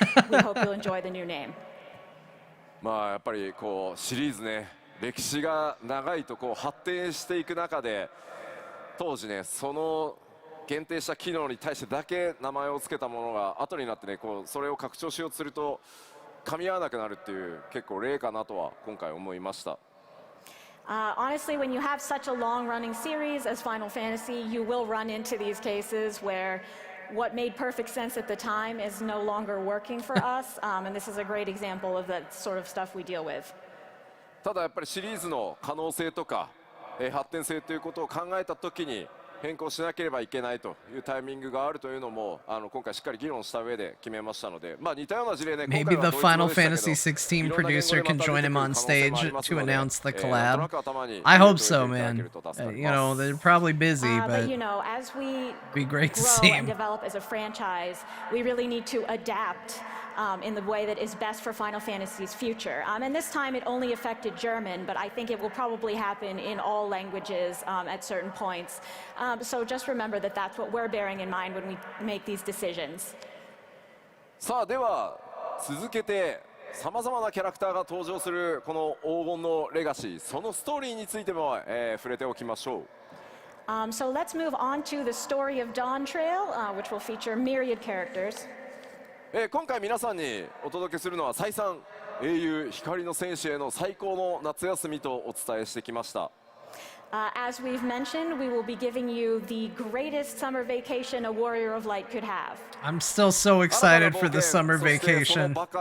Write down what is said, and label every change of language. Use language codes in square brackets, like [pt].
[en] We hope you'll enjoy the new name. [ja] やっぱりこうシリーズね、歴史が長いとこう発展していく中で、当時ねその限定した機能に対してだけ名前を付けたものが後になってねこうそれを拡張しようとすると。噛み合わなくなるっていう結構例かなとは今回思いました。 [en] Honestly, when you have such a long-running series as Final Fantasy, you will run into these cases where what made perfect sense at the time is no longer working for us, and this is a great example of the sort of stuff we deal with. [ja] ただやっぱりシリーズの可能性とか、発展性ということを考えたときに変更しなければいけないというタイミングがあるというのも今回しっかり議論した上で決めましたので、似たような事例ね。 [en] Maybe the Final Fantasy 16 producer can join him on stage to announce the collab. I hope so, man. You know, they're probably busy, but you know, as we be great to grow see and him. develop as a franchise, we really need to adapt in the way that is best for Final Fantasy's future. And this time it only affected German, but I think it will probably happen in all languages at certain points. So just remember that that's what we're bearing in mind when we make these decisions. [ja] さあでは続けてさまざまなキャラクターが登場するこの黄金のレガシー、そのストーリーについても、触れておきましょう。 [en] So let's move on to the story of Dawn Trail, which will feature myriad characters. [ja] 今回皆さんにお届けするのは再三英雄光の戦士への最高の夏休みとお伝えしてきました。 [en] As we've mentioned, we will be giving you the greatest summer vacation a warrior of light could have. I'm still so excited for the summer vacation.